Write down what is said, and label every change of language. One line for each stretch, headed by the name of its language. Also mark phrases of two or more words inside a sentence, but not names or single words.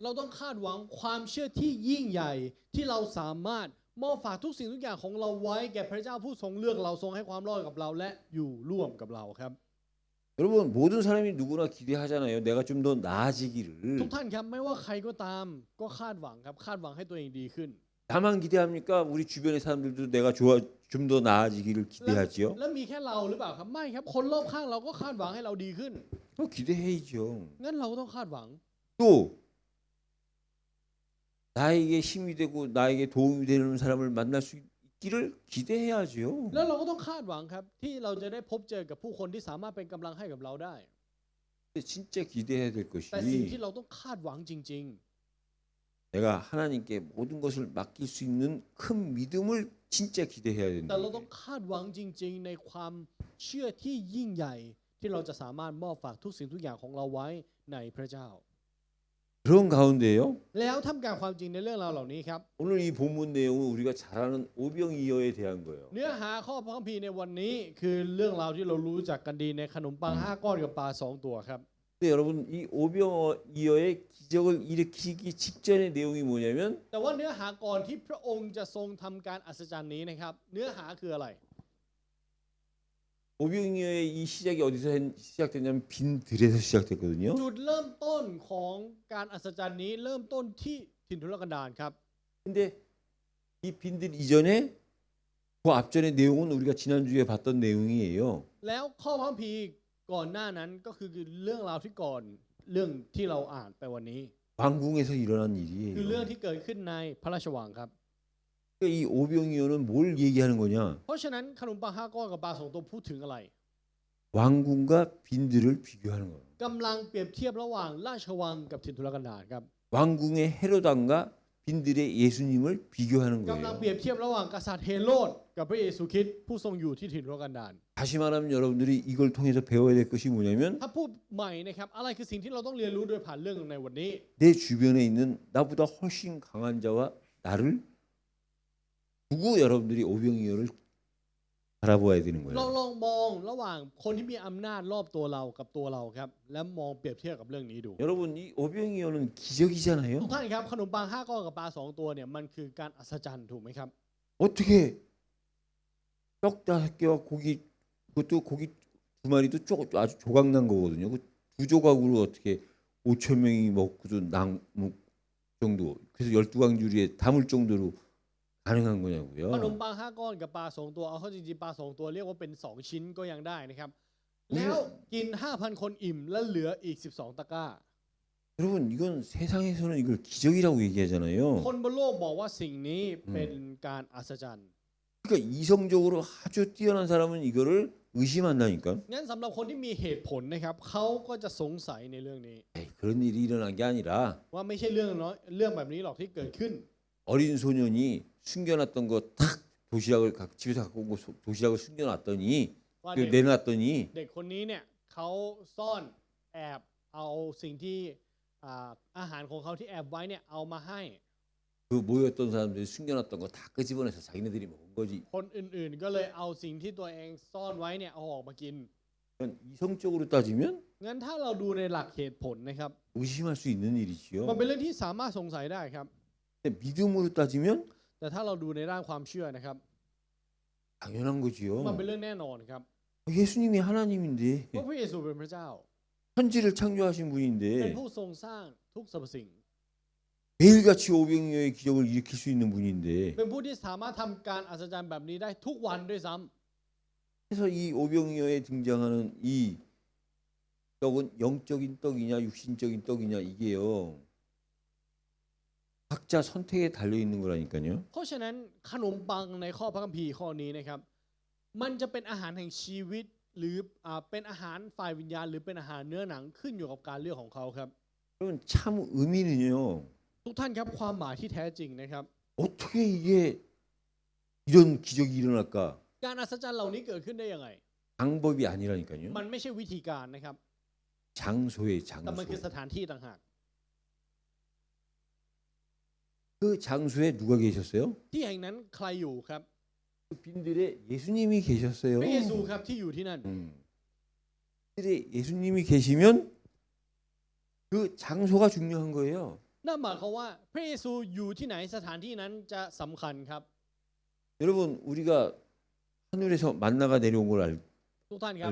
Thai: เราต้องคาดหวังความเชื่อที่ยิ่งใหญ่ที่เราสามารถมอบฝากทุกสิ่งทุกอย่างของเราไว้แก่พระเจ้าผู้ทรงเลือกเราทรงให้ความรอดกับเราและอยู่ร่วมกับเราครับ
Korean: 여러분 모든 사람이 누구나 기대하잖아요. 내가 좀 더
Thai: ทุก
Korean: 나아지기를.
Thai: ท่านครับไม่ว่าใครก็ตามก็คาดหวังครับคาดหวังให้ตัวเองดีขึ้น
Korean: 나만 기대합니까? 우리 주변의 사람들도 내가 좀 더 나아지기를
Thai: และ
Korean: 기대하지요.
Thai: แล้วมีแค่เราหรือเปล่าครับไม่ครับคนรอบข้างเราก็คาดหวังให้เราดีขึ้น
Korean: 또 기대해야죠.
Thai: งั้นเราก็ต้องคาดหวัง
Korean: 또 나에게 힘이 되고 나에게 도움이 되는 사람을 만날 수 있기를 기대해야죠.
Thai: แล้วเราก็ต้องคาดหวังครับที่เราจะได้พบเจอกับผู้คนที่สามารถเป็นกำลังให้กับเราได้
Korean: 근데 진짜 기대해야 될
Thai: แต่สิ่งที่
Korean: 것이
Thai: เราต้องคาดหวังจริง
Korean: 내가 하나님께 모든 것을 맡길 수 있는 큰 믿음을 진짜 기대해야
Thai: ๆ แต่เราต้อง
Korean: 된다.
Thai: คาดหวังจริง ๆ ในความเชื่อที่ยิ่งใหญ่ที่เราจะสามารถมอบฝากทุกสิ่งทุกอย่างของเราไว้ในพระเจ้า
Korean: 그런 가운데요.
Thai: แล้วทำการความจริงในเรื่องราวเหล่านี้ครับ
Korean: 오늘 이 본문 내용은 우리가 잘 아는 오병이어에 대한 거예요.
Thai: เนื้อหาข้อพระคัมภีร์ในวันนี้คือเรื่องราวที่เรารู้จักกันดีในขนมปัง5 ก้อนกับปลา2 ตัวครับ
Korean: 근데 여러분 이 오병이어의 기적을 일으키기 직전의 내용이 뭐냐면
Thai: แต่ว่าเนื้อหาก่อนที่พระองค์จะทรงทำการอัศจรรย์นี้นะครับ เนื้อหาคืออะไร
Korean: 오병이어의 이 시작이 어디서 시작됐냐면 빈들에서 시작됐거든요.
Thai: จุดเริ่มต้นของการอัศจรรย์นี้เริ่มต้นที่ถิ่นทุรกันดารครับ
Korean: 근데 이 빈들 이전에 그 앞전의 내용은 우리가 지난주에 봤던 내용이에요.
Thai: แล้วข้อพระคัมภีร์ก่อนหน้านั้นก็คือเรื่องราวที่ก่อนเรื่องที่เราอ่านไปวันนี้
Korean: 왕궁에서 일어난
Thai: คือเรื่อง
Korean: 일이에요.
Thai: ที่เกิดขึ้นในพระราชวังครับ
Korean: 그러니까 이 오병이어는 뭘 얘기하는 거냐?
Thai: เพราะฉะนั้นขนมปัง5 ก้อนกับปลา2 ตัวพูดถึงอะไร
Korean: 왕궁과 빈들을 비교하는 거예요.
Thai: กำลังเปรียบเทียบระหว่างราชวังกับถิ่นทุรกันดารครับ
Korean: 왕궁의 헤롯왕과 빈들의 예수님을 비교하는
Thai: กำลัง
Korean: 거예요.
Thai: เปรียบเทียบระหว่างกษัตริย์เฮโรดกับพระเยซูคริสต์ผู้ทรงอยู่ที่ถิ่นทุรกันดาร
Korean: 다시 말하면 여러분들이 이걸 통해서 배워야 될 것이 뭐냐면
Thai: ถ้าพูดใหม่นะครับอะไรคือสิ่งที่เราต้องเรียนรู้โดยผ่านเรื่องในวันนี้
Korean: 내 주변에 있는 나보다 훨씬 강한 자와 나를 두고 여러분들이 오병이어를 바라보아야 되는
Thai: เรา
Korean: 거예요.
Thai: ลองมองระหว่างคนที่มีอำนาจรอบตัวเรากับตัวเราครับและมองเปรียบเทียบกับเรื่องนี้ดู
Korean: 여러분 이 오병이어는
Thai: ทุก
Korean: 기적이잖아요.
Thai: ท่านครับขนมปัง5 ก้อนกับปลา2 ตัวเนี่ยมันคือการอัศจรรย์ถูกไหมครับ
Korean: 어떻게 떡 5개와 고기 그것도 고기 2마리도 아주 조각난 거거든요. 그 2조각으로 어떻게 5천 명이 먹고도 남을 정도 그래서 12강주리에 담을 정도로 가능한
Thai: ขนม
Korean: 거냐고요.
Thai: ปัง5 ก้อนกับปลา2 ตัวเอาเข้าจริงๆปลา2 ตัวเรียกว่าเป็น2 ชิ้นก็ยังได้นะครับแล้วกิน 5,000 คนอิ่มและเหลืออีก12 ตะกร้า
Korean: 여러분 이건 세상에서는 이걸 기적이라고 얘기하잖아요.
Thai: คนบนโลกบอกว่าสิ่งนี้เป็นการอัศจรรย์
Korean: 그러니까 이성적으로 아주 뛰어난 사람은 이거를 의심한다니까.
Thai: งั้นสำหรับคนที่มีเหตุผลนะครับเขาก็จะสงสัยในเรื่องนี้
Korean: 에이, 그런 일이 일어난 게 아니라
Thai: ว่าไม่ใช่เรื่องแบบนี้หรอกที่เกิดขึ้น
Korean: 어린 소년이 숨겨놨던 거 탁 도시락을 집에서 갖고 온 거 도시락을 숨겨놨더니
Thai: ว่า
Korean: 그 내놨더니
Thai: เด็กคนนี้เนี่ยเขาซ่อนแอบเอาสิ่งที่อาหารของเขาที่แอบไว้เนี่ยเอามาให้
Korean: 그 모였던 사람들이 숨겨놨던 거 다 끄집어내서 자기네들이 먹은 거지.
Thai: คนอื่นๆก็เลยเอาสิ่งที่ตัวเองซ่อนไว้เนี่ยเอาออกมากิน
Korean: 그건 이성적으로 따지면
Thai: งั้นถ้าเราดูในหลักเหตุผลนะครับ
Korean: 의심할 수 있는
Thai: มัน
Korean: 일이지요.
Thai: เป็นเรื่องที่สามารถสงสัยได้ครับ
Korean: 근데 믿음으로 따지면
Thai: แต่ถ้าเราดูในด้านความเชื่อนะครับ
Korean: 당연한
Thai: มัน
Korean: 거지요.
Thai: เป็นเรื่องแน่นอนครับ
Korean: 예수님이 하나님인데
Thai: ว่าพระเยซูเป็นพระเจ้า
Korean: 천지를 창조하신
Thai: เป็น
Korean: 분인데
Thai: ผู้ทรงสร้างทุกสรรพสิ่ง
Korean: 매일같이 오병이어의 기적을 일으킬 수 있는 분인데
Thai: เป็นผู้ที่สามารถทำการอัศจรรย์แบบนี้ได้ทุกวันด้วยซ้ำ
Korean: 그래서 이 오병이어에 등장하는 이 떡은 영적인 떡이냐 육신적인 떡이냐 이게요. 각자 선택에 달려 있는 거라니까요.
Thai: เพราะฉะนั้นขนมปังในข้อพระคัมภีร์ข้อนี้นะครับมันจะเป็นอาหารแห่งชีวิตหรือเป็นอาหารฝ่ายวิญญาณหรือเป็นอาหารเนื้อหนังขึ้นอยู่กับการเลือกของเขาครับ
Korean: 그러면 참 의미는요.
Thai: ทุกท่านครับความหมายที่แท้จริงนะครับ
Korean: 어떻게 이게 이런 기적이 일어날까?
Thai: การอัศจรรย์เหล่านี้เกิดขึ้นได้ยังไง
Korean: 방법이 아니라니까요.
Thai: มันไม่ใช่วิธีการนะครับ
Korean: 장소에
Thai: แต่มันคือ
Korean: 장소.
Thai: สถานที่ต่างหาก
Korean: 그 장소에 누가 계셨어요?
Thai: ที่แห่งนั้นใครอยู่ครับ
Korean: 그 빈들에 예수님이 계셨어요.
Thai: พระเยซูครับที่อยู่ที่นั่น
Korean: 빈들에 예수님이 계시면 그 장소가 중요한 거예요.
Thai: นั่นหมายความว่าพระเยซูอยู่ที่ไหนสถานที่นั้นจะสำคัญครับ
Korean: 여러분 우리가 하늘에서 만나가 내려온 걸
Thai: ทุกท่านครับ